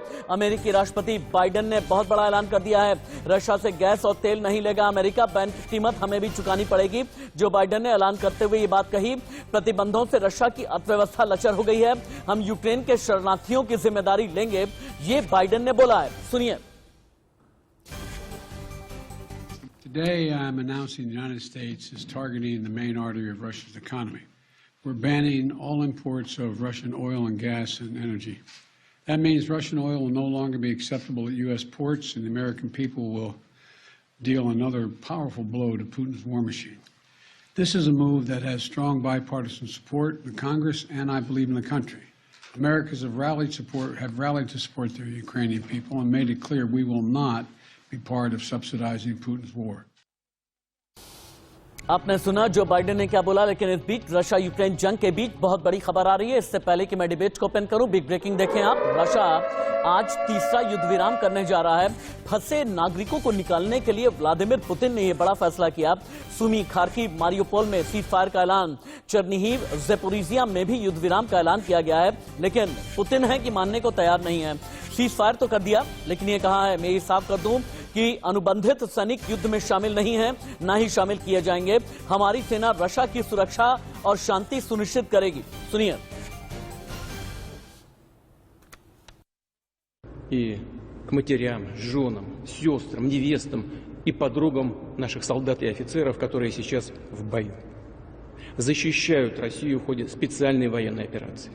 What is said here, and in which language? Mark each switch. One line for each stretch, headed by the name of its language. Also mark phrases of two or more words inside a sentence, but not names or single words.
Hindi: अमेरिकी राष्ट्रपति बाइडेन ने बहुत बड़ा ऐलान कर दिया है, रशिया से गैस और तेल नहीं लेगा अमेरिका, बैन की कीमत हमें भी चुकानी पड़ेगी। जो बाइडेन ने ऐलान करते हुए ये बात कही, प्रतिबंधों से रशिया की अर्थव्यवस्था लचर हो गई है, हम यूक्रेन के शरणार्थियों की जिम्मेदारी लेंगे, ये बाइडेन ने बोला है। सुनिए।
English: Today I'm announcing the United States is targeting the main artery of Russia's economy. We're banning all imports of Russian oil and gas and energy. That means Russian oil will no longer be acceptable at U.S. ports, and the American people will deal another powerful blow to Putin's war machine. This is a move that has strong bipartisan support in Congress and, I believe, in the country. Americans have rallied to support their Ukrainian people and made it clear we will not be part of subsidizing Putin's war.
Hindi: आपने सुना जो बाइडेन ने क्या बोला, लेकिन इस बीच रशिया यूक्रेन जंग के बीच बहुत बड़ी खबर आ रही है। इससे पहले कि मैं डिबेट को ओपन करूं,
English: big breaking
Hindi: देखें आप। रशिया आज तीसरा युद्ध विराम करने जा रहा है। फंसे नागरिकों को निकालने के लिए व्लादिमीर पुतिन ने यह बड़ा फैसला किया। सुमी, खार्किव, मारियोपोल में
English: cease fire
Hindi: का ऐलान, चेर्निहिव, ज़ेपोरिजिया में भी युद्ध विराम का ऐलान किया गया है, लेकिन पुतिन है कि मानने को तैयार नहीं है।
English: cease fire
Hindi: तो कर दिया, लेकिन ये कहा है, मैं ये साफ कर दूं कि अनुबंधित सैनिक युद्ध में शामिल नहीं हैं, ना ही शामिल किए जाएंगे। हमारी सेना रशिया की सुरक्षा और शांति सुनिश्चित करेगी। सुनिए।
Russian: И к матерям, женам, сестрам, невестам и подругам наших солдат и офицеров, которые сейчас в бою, защищают Россию в ходе специальной военной операции.